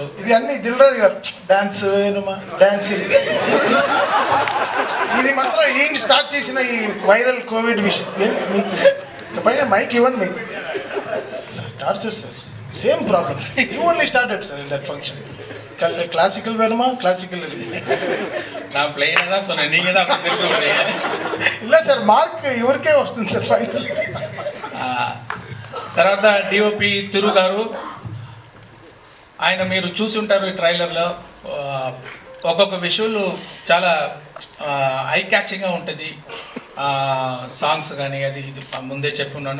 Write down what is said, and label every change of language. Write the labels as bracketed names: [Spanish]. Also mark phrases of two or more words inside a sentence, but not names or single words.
[Telugu] ఇది అన్ని దిల్ రాజు గారు [English] dance dance [Telugu] ఇది మాత్రం ఏంటి స్టార్ట్ చేసిన ఈ [English] viral Covid [Telugu] విషయం. మీకు పైన మైక్ ఇవ్వండి, మీకు [English] torture sir, same problems. you only started sir in that function. [Tamil] கிளாசிக்கல் வேணுமா, கிளாசிக்கல் நான் பிளெயினா தான் சொன்னேன், நீங்கள் தான் அப்படி திருப்பி வரீங்க. [Telugu] இல்லை సార్, మార్క్ ఎవరికే వస్తుంది సార్ ఫైనల్. తర్వాత డిఓపి తిరు గారు, ఆయన మీరు చూసి ఉంటారు ఈ ట్రైలర్లో. ఒక్కొక్క విషువల్ చాలా [English] eye catching [Telugu] ఉంటుంది. సాంగ్స్ కానీ అది ఇది ముందే చెప్పున్నాను.